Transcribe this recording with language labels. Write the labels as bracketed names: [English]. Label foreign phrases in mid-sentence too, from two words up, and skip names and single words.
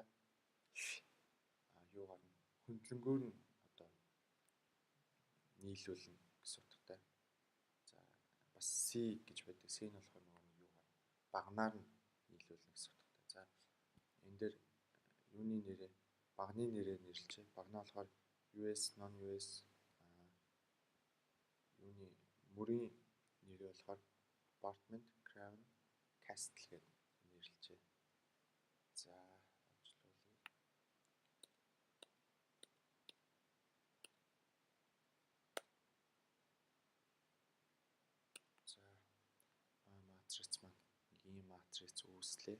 [Mongolian] Юугаар нь хөндлөнгөөр нь одоо нийлүүлнэ гэсэн утгатай. За бас C гэж байдаг. C нь болохоор нөгөө юугаар багнаар нь нийлүүлнэ гэсэн утгатай. За энэ дээр юуны нэрээ багны нэрээр нэрлэжээ. Багнаа болохоор US, [English] non-US [Mongolian] юуны мөрийн нэрээ болохоор apartment, crown, castle гэдэг нэрлэжээ. За ажиллуулъя. За матрix маань нэг ийм матрix үүслээ.